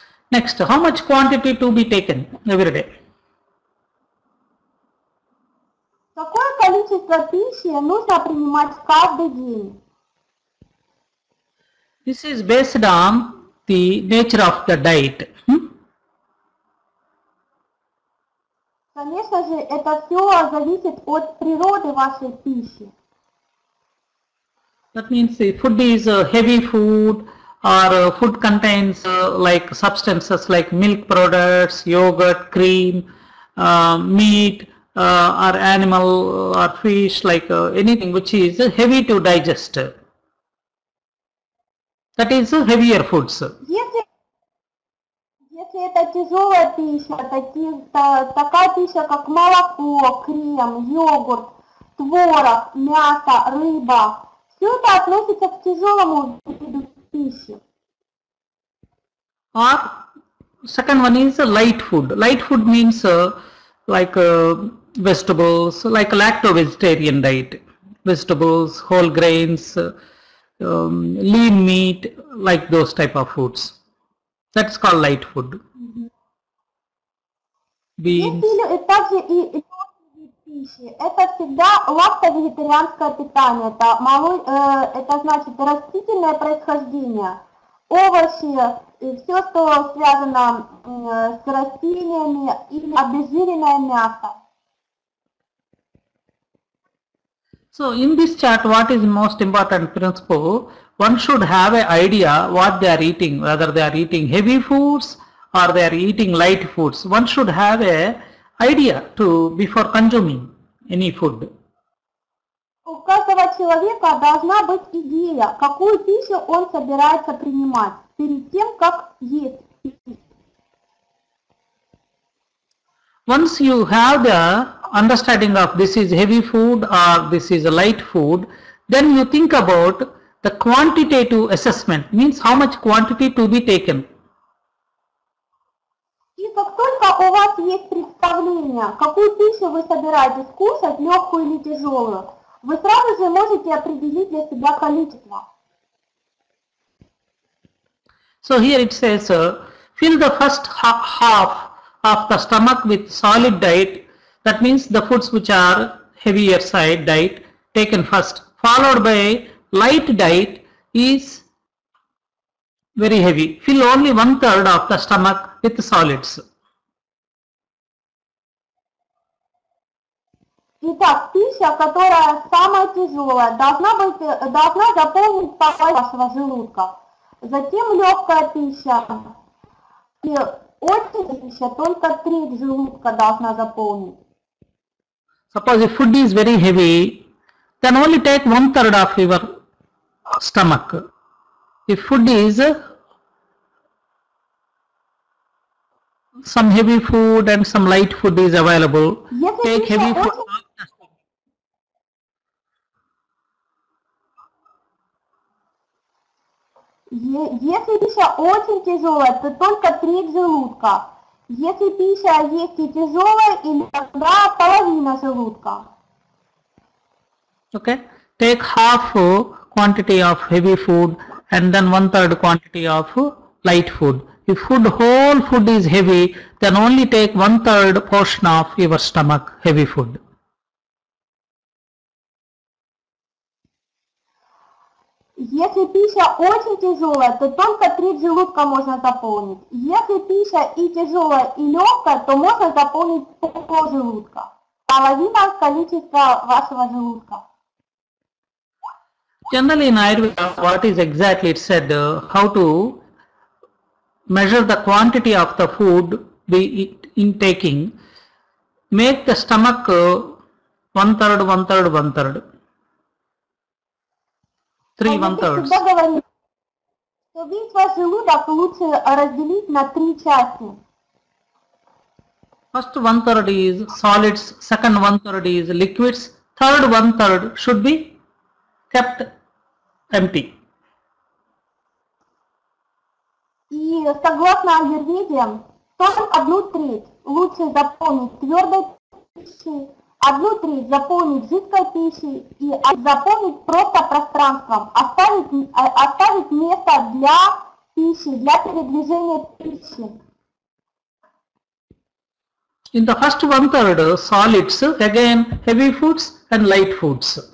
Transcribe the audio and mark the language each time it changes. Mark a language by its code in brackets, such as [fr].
[en] Next, how much quantity to be taken every day? [ru] Какое количество пищи нужно принимать каждый день? [en] This is based on the nature of the diet. [ru] Конечно же, это все зависит от природы вашей пищи. [en] That means if food is heavy food or food contains like substances like milk products, yogurt, cream, meat, or animal or fish, like anything which is heavy to digest. That is heavier foods. [ru] Если это тяжелая пища, такая пища, как молоко, крем, йогурт, творог, мясо, рыба, все это относится к тяжелому виду пищи. [en] Or second one is light food. Light food means like vegetables, like lacto-vegetarian diet. Vegetables, whole grains, lean meat, like those type of foods. That's called light food. Beans. [ru] И также и вид пищи. Это всегда лакто-вегетарианское питание. Это значит растительное происхождение. Овощи, и все, что связано с растениями, или обезжиренное мясо. [en] So in this chart, what is most important principle? One should have an idea what they are eating, whether they are eating heavy foods or they are eating light foods. One should have an idea before consuming any food. [ru] У каждого человека должна быть идея, какую пищу он собирается принимать перед тем, как есть. [en] Once you have the understanding of this is heavy food or this is a light food, then you think about the quantitative assessment, means how much quantity to be taken. [ru] И как только у вас есть представление, какую пищу вы собираетесь кушать, легкую или тяжелую, вы сразу же можете определить для себя количество. [en] So here it says, fill the first half of the stomach with solid diet. That means the foods which are heavier side diet taken first, followed by light diet is very heavy. Fill only 1/3 of the stomach with solids. [ru] Итак, пища, которая самая тяжелая, должна заполнить половину вашего желудка. Затем легкая пища. И очень пища только треть желудка должна заполнить. [en] Suppose if food is very heavy, then only take 1/3 of your stomach. If food is some heavy food and some light food is available, take heavy food. [ru] Если пища очень тяжелая, то только треть желудка. Если пища есть и тяжелая, иногда половина желудка. [en] Okay, take half quantity of heavy food and then 1/3 quantity of light food. If whole food is heavy, then only take 1/3 portion of your stomach heavy food. [ru] Если пища очень тяжелая, то только треть желудка можно заполнить. Если пища и тяжелая, и легкая, то можно заполнить пол желудка. Половина количества вашего желудка. [en] Generally in Ayurveda, what is exactly it said, how to measure the quantity of the food we intaking, make the stomach 1/3, 1/3, 1/3. 3 1/3. [ru] Всегда говорит, что весь ваш желудок лучше разделить на 3 части. [en] First 1/3 is solids, second 1/3 is liquids, third 1/3 should be kept empty. [ru] И согласно аюрведе, только 1/3 лучше заполнить твердой пищей, 1/3 заполнить жидкой пищей и заполнить просто пространством, оставить место для пищи, для передвижения пищи. [en] In the first 1/3 solids, again heavy foods and light foods.